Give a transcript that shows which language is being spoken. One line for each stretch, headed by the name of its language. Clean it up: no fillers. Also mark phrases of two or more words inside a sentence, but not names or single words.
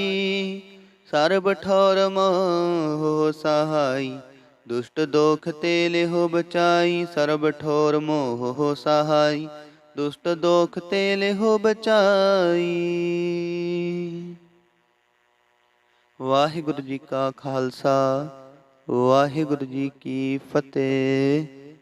Punjabi: ਸਰਬ ਠੌਰ ਮੋਹ ਸਹਾਈ, ਦੁਸ਼ਟ ਦੋਖ ਤੇ ਲਿਹੋ ਬਚਾਈ। ਸਰਬ ਠੋਰ ਮੋਹ ਹੋ ਸਹਾਈ, ਦੁਸ਼ਟ ਦੋਖ ਤੇ ਲਿਹੋ ਬਚਾਈ। ਵਾਹਿਗੁਰੂ ਜੀ ਕਾ ਖਾਲਸਾ ਵਾਹਿਗੁਰੂ ਜੀ ਕੀ ਫਤਿਹ।